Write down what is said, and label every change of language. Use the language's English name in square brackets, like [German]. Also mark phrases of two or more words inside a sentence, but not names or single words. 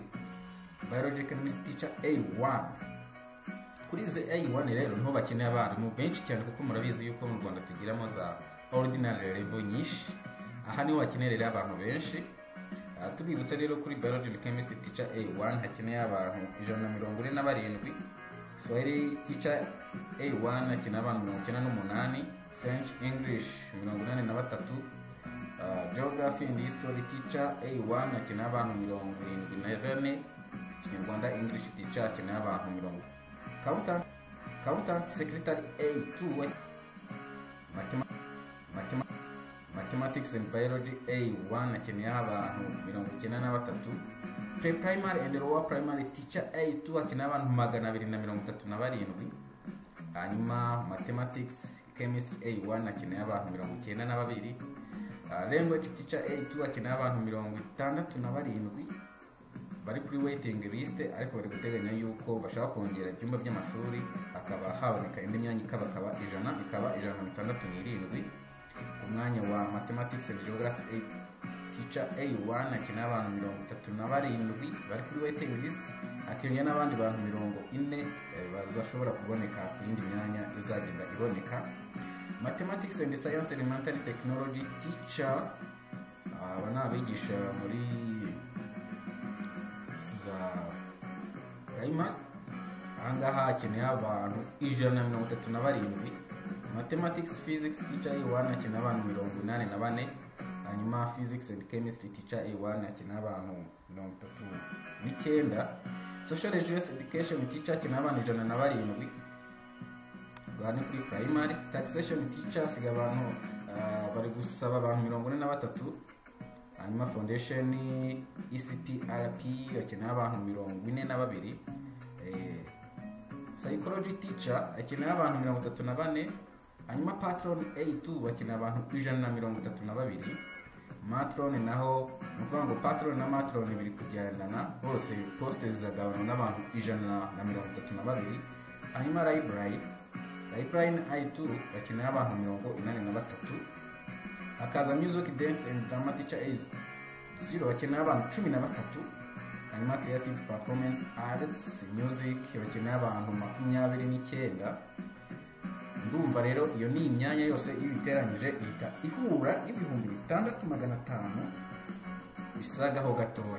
[English] Biology Chemistry teacher A1. [Kinyarwanda] Kuri ze A1 rero niho bakeneye abantu benshi cyane, kuko murabizi yuko mu Rwanda tugiramo za [English] ordinary level [Kinyarwanda] nyinshi. Aha niho bakeneye abantu benshi. Tubibutse rero kuri [English] Biology Chemistry teacher A1 [Kinyarwanda] hakeneye abantu 147. [English] Swahili teacher A1 [Kinyarwanda] hakenewe abantu 98. [English] French English 83. Geography and History teacher A1 [Kinyarwanda] hakenewe abantu [English] 74. Kinyarwanda English teacher [Kinyarwanda] hakenewe abantu [English] 70. Accountant Secretary A2. Mathematics and Biology A1 [Kinyarwanda] hakenewe abantu [English] 93. Pre-primary and lower primary teacher A2 [Kinyarwanda] hakenewe abantu [English] 237. [Kinyarwanda] Hanyuma [English] Mathematics Chemistry A1 [Kinyarwanda] hakenewe abantu 92. [English] Language teacher A2 [Kinyarwanda] hakenewe abantu 67 bari kuri [English] waiting list, [Kinyarwanda] ariko bari guteganya yuko bashaka kongera ibyumba by'amashuri akaba haboneka indi myanya ikaba 167. Ku mwanya wa [English] Mathematics and Geography teacher A1 [Kinyarwanda] hakenewe abantu 37 bari kuri [English] waiting list, [Kinyarwanda] hakiyongera n'abandi bantu 40 bazashobora kuboneka ku yindi myanya izagenda iboneka. [English] Mathematics and Science Elementary Technology teacher [Kinyarwanda] aba nabigisha muri [English] primary. [Kinyarwanda] Ahangaha hakenewe abantu 137. [English] Mathematics Physics teacher A1 [Kinyarwanda] hakenewe abantu [English] 84. Hanyuma Physics and Chemistry teacher A1 [Kinyarwanda] hakenewe abantu [English] 39. Social Resource Education teacher [Kinyarwanda] hakenewe abantu [English] 107. [Kinyarwanda] Gani kuri primary. [English] Taxation teacher [Kinyarwanda] hasigaye abantu bari gusaba abantu 43. Hanyuma Foundation ECPRP hakenewe abantu 42. [English] Psychology teacher [Kinyarwanda] hakenewe abantu 34. Hanyuma Patron A2 hakenewe abantu 132. Matron naho nukuvuga ngo Patron na Matron biri kugendana, bose poste zizagabana n'abantu 132. Hanyuma Library I2 hakenewe abantu 83. [English] hakaza music, dance and drama teacher age 0 [Kinyarwanda] bakeneye abantu [English] 13. hanyuma creative performance arts music [Kinyarwanda] bakeneye abantu [English] 29. [Kinyarwanda] ndumva rero iyo ni imyanya yose iyo iteranyije ihita ihura n'ibihumbi 6,500 bisagaho gatoya.